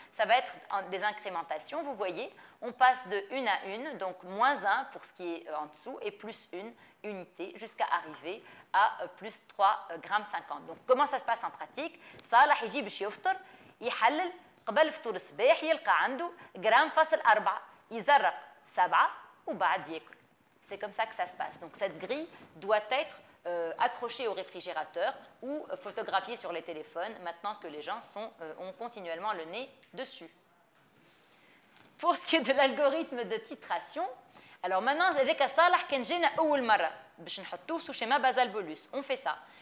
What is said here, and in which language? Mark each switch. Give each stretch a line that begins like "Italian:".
French: Ça va être des incrémentations. Vous voyez, on passe de 1 à 1, donc moins 1 pour ce qui est en dessous et plus 1 unité jusqu'à arriver à plus 3,50 grammes. Donc, comment ça se passe en pratique?
Arabic: Salah يجي باش يفطر يحلل قبل فطور الصباح يلقى عنده جرام فاصل 4 يزرق 7 وبعد ياكل.
French: C'est comme ça que ça se passe. Donc cette grille doit être accrochée au réfrigérateur ou photographiée sur les téléphones maintenant que les gens ont continuellement le nez dessus. Pour ce qui est de l'algorithme de titration, alors maintenant, avec Salah
Arabic: كان جينا أول مرة باش نحطوه
French: sous schéma basal-bolus, on fait ça.